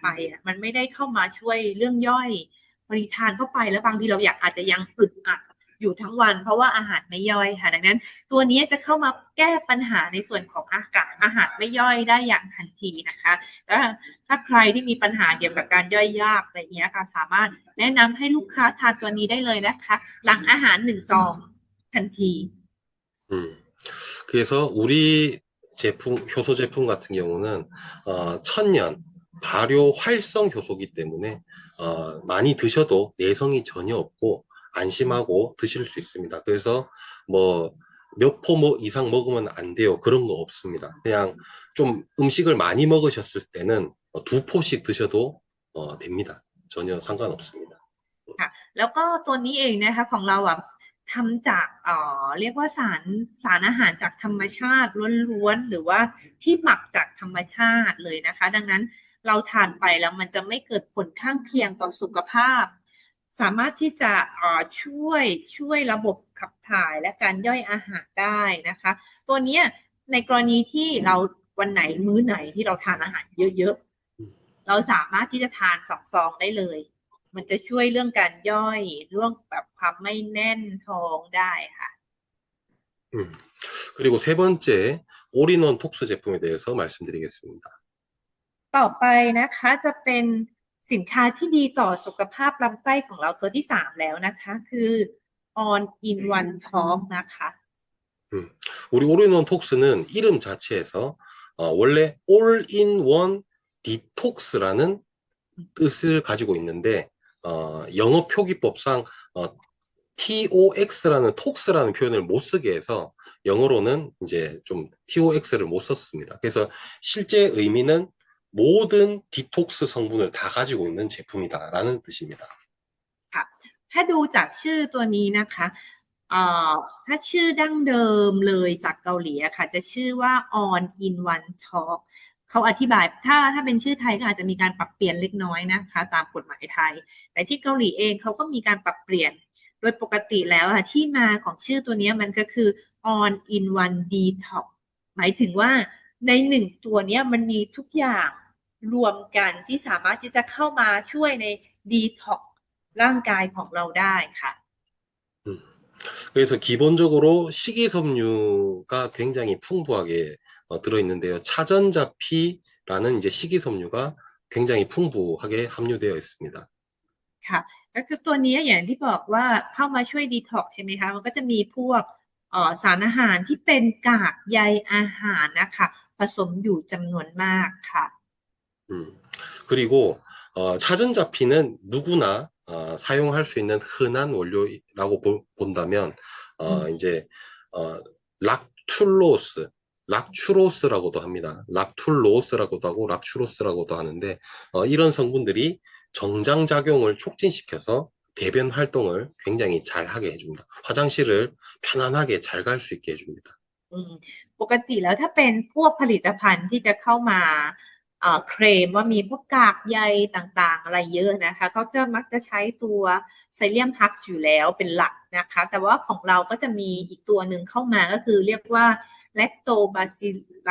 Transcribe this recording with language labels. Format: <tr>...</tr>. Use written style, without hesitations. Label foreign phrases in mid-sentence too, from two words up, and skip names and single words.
<th>มันไม่ได้เข้ามาช่วยเรื่องย่อยบางทีทานเข้าไปแล้วบางทีเราอาจจะยังอึดอัดอยู่ทั้งวันเพราะว่าอาหารไม่ย่อยค่ะดังนั้นตัวนี้จะเข้ามาแก้ปัญหาในส่วนของอาหารไม่ย่อยได้อย่างทันทีนะคะแล้วถ้าใครที่มีปัญหาเกี่ยวกับการย่อยยากอะไรเงี้ยค่ะสามารถแนะนำให้ลูกค้าทานตัวนี้ได้เลยนะคะหลังอาหาร1 ซองทันที</th> <ko>그래서 우리 효소 제품 같은 경우는 천연 발효 활성 효소기 때문에 많이 드셔도 내성이 전혀 없고 안심하고 드실 수 있습니다. 그래서 뭐 몇 포 이상 먹으면 안 돼요. 그런 거 없습니다. 그냥 좀 음식을 많이 먹으셨을 때는 2포씩 드셔도 됩니다. 전혀 상관없습니다.</ko> <th>ค่ะแล้วก็ตัวนี้เองนะคะของเราทำจากเรียกว่าสารอาหารจากธรรมชาติล้วนๆหรือ ว่าที่หมักจากธรรมชาติเลยนะคะดังนั้นเราทานไปแล้วมันจะไม่เกิดผลข้างเคียงต่อสุขภาพสามารถที่จะช่วยระบบขับถ่ายและการย่อยอาหารได้นะคะตัวนี้ในกรณีที่เราวันไหนมื้อไหนที่เราทานอาหารเยอะๆเราสามารถที่จะทาน2 ซองได้เลย มันจะช่วยเรื่องการย่อยเรื่องแบบความไม่แน่นท้องได้ค่ะ</th> <ko>그리고 세 번째, 올인원 톡스 제품에 대해서 말씀드리겠습니다.</ko> <th>ต่อไปนะคะจะเป็นสินค้าที่ดีต่อสุขภาพลำไส้ของเราตัวที่3แล้วนะคะคือ All in One Talk นะคะ</th> <ko>우리 올인원 톡스는 이름 자체에서 원래 올인원 디톡스라는 뜻을 가지고 있는데 영어 표기법상 TOX라는 톡스라는 표현을 못 쓰게 해서 영어로는 이제 좀 TOX를 못 썼습니다. 그래서 실제 의미는 모든 디톡스 성분을 다 가지고 있는 제품이다라는 뜻입니다.</ko> <th>ค่ะถ้าดูจากชื่อตัวนี้นะคะถ้าชื่อดั้งเดิมเลยจากเกาหลีอะค่ะจะชื่อว่า On in One Talk เขาอธิบายถ้าเป็นชื่อไทยก็อาจจะมีการปรับเปลี่ยนเล็กน้อยนะคะตามกฎหมายไทยแต่ที่เกาหลีเองเขาก็มีการปรับเปลี่ยนโดยปกติแล้วอะที่มาของชื่อตัวนี้มันก็คือ On in One Detox หมายถึงว่าใน1ตัวนี้มันมีทุกอย่างรวมกันที่สามารถที่จะเข้ามาช่วยใน Detox ร่างกายของเราได้ค่ะ</th> <ko>그래서 기본적으로 식이섬유가 굉장히 풍부하게 들어있는데요. 차전자피라는 이제 식이섬유가 굉장히 풍부하게 함유되어 있습니다.</ko> <th>ค่ะก็คือตัวนี้อย่างที่บอกว่าเข้ามาช่วยดีท็อกซ์ใช่ไหมคะมันก็จะมีพวกสารอาหารที่เป็นกากใยอาหารนะคะผสมอยู่จำนวนมากค่ะ</th> <ko>그리고 차전자피는 누구나 사용할 수 있는 흔한 원료라고 본다면 이제 락투로스라고도 합니다. 락툴로스라고도 하고 락추로스라고도 하는데 이런 성분들이 정장작용을 촉진시켜서 배변 활동을 굉장히 잘 하게 해줍니다. 화장실을 편안하게 잘 갈 수 있게 해줍니다.</ko> <th>ปกติแล้วถ้าเป็นพวกผลิตภัณฑ์ที่จะเข้ามาเคลมว่ามีพวกกากใยต่างๆอะไรเยอะนะคะเขาจะมักจะใช้ตัวไซเลียมฮัก อยู่แล้วเป็นหลักนะคะแต่ว่าของเราก็จะมีอีกตัวหนึ่งเข้ามาก็คือเรียกว่าแลคโตบาซิลั</th>